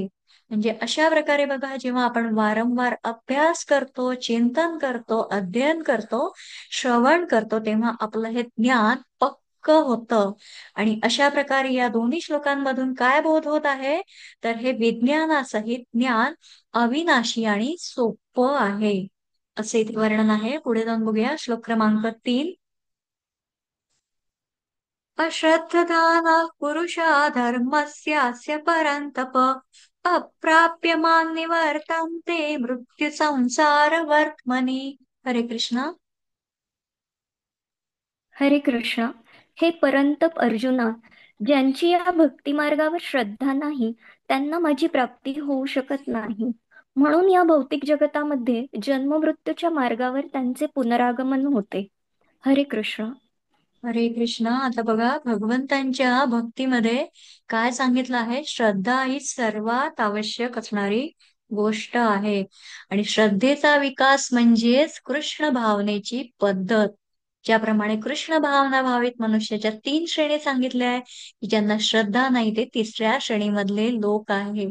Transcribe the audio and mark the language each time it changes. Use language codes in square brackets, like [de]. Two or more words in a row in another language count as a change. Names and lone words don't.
[mr] म्हणजे अशा प्रकारे बघा, जेव्हा आपण वारंवार अभ्यास करतो, चिंतन करतो, अध्ययन करतो, श्रवण करतो, तेव्हा आपलं हे ज्ञान पक्क होतं. आणि अशा प्रकारे या दोन्ही श्लोकांमधून काय बोध होत आहे, तर हे विज्ञानासहित ज्ञान अविनाशी आणि सोपं आहे, असे इथे वर्णन आहे. पुढे जाऊन बघूया श्लोक क्रमांक 3. [sa] अश्रद्धदाना पुरुषा धर्मस्यास्य परन्तप अप्राप्य मां निवर्तन्ते मृत्यू संसार वर्त्मनि. [mr] हरे कृष्ण. हरे कृष्ण. हे परंतप अर्जुना, ज्यांची या भक्तिमार्गावर श्रद्धा नाही त्यांना माझी प्राप्ती होऊ शकत नाही. म्हणून या भौतिक जगतामध्ये जन्ममृत्यूच्या मार्गावर त्यांचे पुनरागमन होते. हरे कृष्ण. हरे कृष्ण. आता बघा, भगवंतांच्या भक्तीमध्ये काय सांगितलं आहे, श्रद्धा ही सर्वात आवश्यक असणारी गोष्ट आहे. आणि श्रद्धेचा विकास म्हणजेच कृष्ण भावनेची पद्धत. ज्याप्रमाणे कृष्ण भावना भावित मनुष्याच्या 3 श्रेणी सांगितल्या आहे, की ज्यांना श्रद्धा नाही ते 3ऱ्या श्रेणीमधले लोक आहेत.